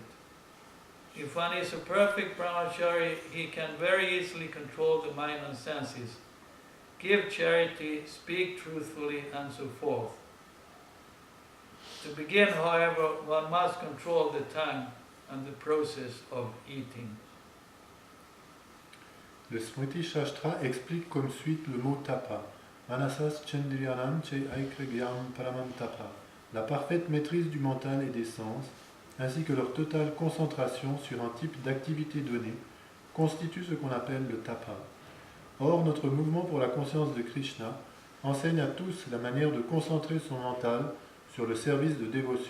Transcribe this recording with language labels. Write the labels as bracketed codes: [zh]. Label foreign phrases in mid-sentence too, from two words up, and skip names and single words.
[en] If one is a perfect brahmachari, he can very easily control the mind and senses, give charity, speak truthfully, and so forth. To begin, however, one must control the tongue and the process of eating. [fr] Le Smriti Shastra explique comme suit le mot tapa. [sa] मनसश्चेन्द्रियाणां च ऐकाग्र्यं परमं तपः. [fr] La parfaite maîtrise du mental et des sens, ainsi que leur totale concentration sur un type d'activité donnée, constitue ce qu'on appelle le tapa. Or, notre mouvement pour la conscience de Krishna enseigne à tous la manière de concentrer son mental sur le service de dévotion.